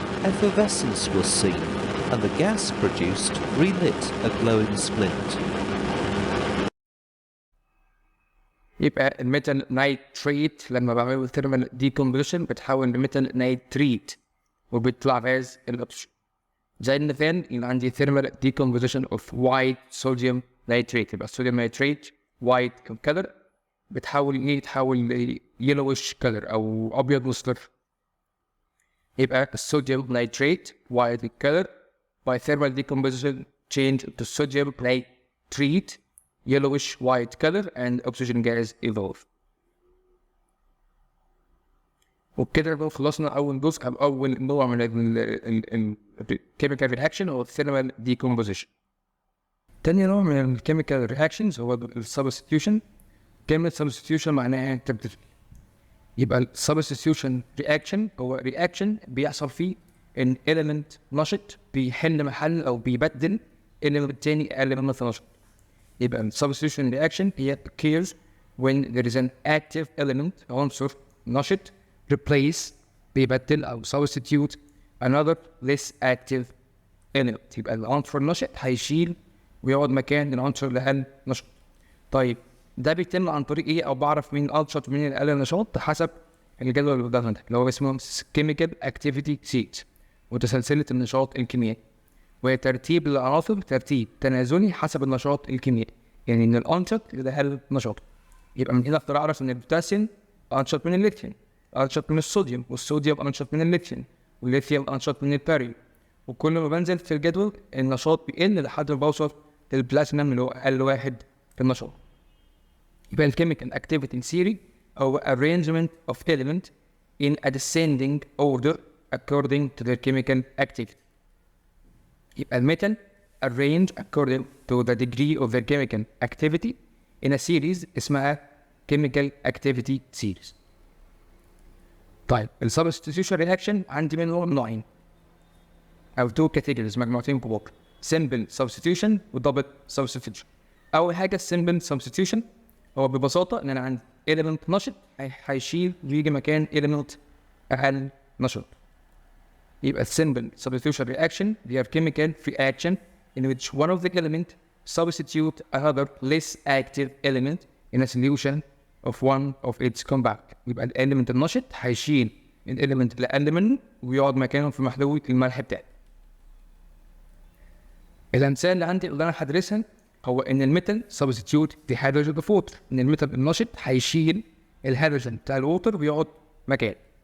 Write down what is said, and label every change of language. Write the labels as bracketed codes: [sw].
[en] effervescence was seen, and the gas produced relit a glowing splint. [ar] يبقى الميتال نايتريت لما بعمله ثيرمال ديكومبوزيشن بتحول لميتال نايتريت وبيطلع غاز الاكسجين. زي المثال اللي عندي ثيرمال ديكومبوزيشن اوف وايت صوديوم نايتريت، يبقى الصوديوم نايتريت وايت كلر بتحول يتحول ل yellowish كلر او ابيض مصفر. يبقى الصوديوم نايتريت وايت كلر [en] by thermal decomposition change to sodium nitrate yellowish white color and oxygen gas evolve. [ar] وبكده نكون خلصنا أول جزء أو أول نوع من ال chemical reaction هو thermal decomposition. تاني نوع من ال chemical reactions هو ال substitution. كلمة substitution معناها تبديل. يبقى ال substitution reaction هو reaction بيحصل فيه إن element نشط بيحل محل أو بيبدل element تاني أقل منه نشط. يبقى ال [en] substitution reaction هي occurs when there is an active element [ar] عنصر نشط [en] replace [ar] بيبدل أو [en] substitute another less active element. [ar] يبقى العنصر النشط هيشيل ويقعد مكان العنصر الأقل نشط. طيب ده بيتم عن طريق إيه؟ أو بعرف مين أنشط ومين الأقل نشاط حسب الجدول اللي قدامنا ده اللي هو اسمه chemical activity sheet وتسلسلة النشاط الكيميائي، وهي ترتيب العناصر ترتيب تنازلي حسب النشاط الكيميائي، يعني ان الانشط الاقل نشاط. يبقى من هنا اقدر اعرف ان البوتاسيوم انشط من الليثيوم، انشط من الصوديوم، والصوديوم انشط من الليثيوم، والليثيوم انشط من الباريوم. وكل ما بنزل في الجدول النشاط بيقل لحد ما بوصل للبلاتينم اللي هو اقل واحد في النشاط. [en] يبقى الكيميكال activity theory هو arrangement of element in a descending order according to their chemical activity. [ar] يبقى الميتال [en] arrange according to the degree of their chemical activity in a series [ar] اسمها [en] chemical activity series. [ar] طيب ال substitution reaction عندي منهم نوعين أو two categories مجموعتين كبار simple substitution و double substitution. أول حاجة simple substitution هو ببساطة إن أنا عندي element نشط هيشيل ويجي مكان element أقل نشط. [en] يبقى simple substitution reaction they are chemical reaction in which one of the element substitute another less active element in a solution of one of its compound. [ar] يبقى الاليمنت النشط هيشيل الاليمنت اللي اقل منه ويقعد مكانه في محلول الملح بتاعه. الامثله اللي عندي اللي انا هدرسها هو ان الميتال [en] substitute the hydrogen of water، [ar] ان الميتال النشط هيشيل الهيدروجين بتاع الووتر ويقعد مكانه.